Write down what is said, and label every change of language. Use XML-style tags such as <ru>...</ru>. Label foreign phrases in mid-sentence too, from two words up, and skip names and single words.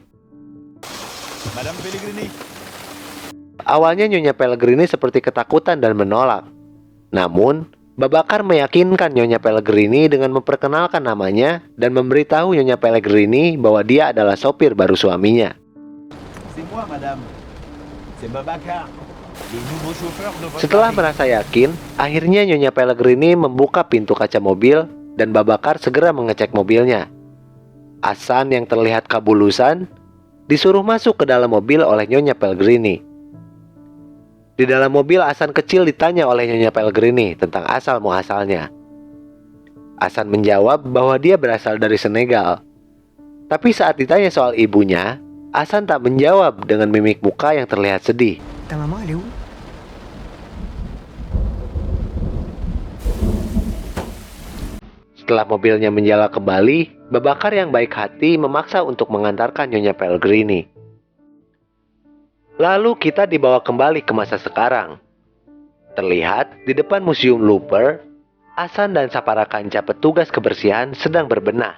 <fr>Madame Pellegrini.</fr> <id>Awalnya Nyonya Pellegrini seperti ketakutan dan menolak. Namun, Babakar meyakinkan Nyonya Pellegrini dengan memperkenalkan namanya dan memberitahu Nyonya Pellegrini bahwa dia adalah sopir baru suaminya.</id> <fr>C'est moi, madame. C'est Babakar.</fr> <id>Setelah merasa yakin, akhirnya Nyonya Pellegrini membuka pintu kaca mobil dan Babakar segera mengecek mobilnya. Hasan yang terlihat kabulusan disuruh masuk ke dalam mobil oleh Nyonya Pellegrini. Di dalam mobil, Hasan kecil ditanya oleh Nyonya Pellegrini tentang asal muasalnya. Hasan menjawab bahwa dia berasal dari Senegal. Tapi saat ditanya soal ibunya, Hasan tak menjawab dengan mimik muka yang terlihat sedih.</id> <fr>Ta maman, elle est où?</fr> <id>Setelah mobilnya menyala kembali, Babakar yang baik hati memaksa untuk mengantarkan Nyonya Pellegrini. Lalu kita dibawa kembali ke masa sekarang. Terlihat di depan Museum Looper, Hasan dan sapara kanca petugas kebersihan sedang berbenah.</id>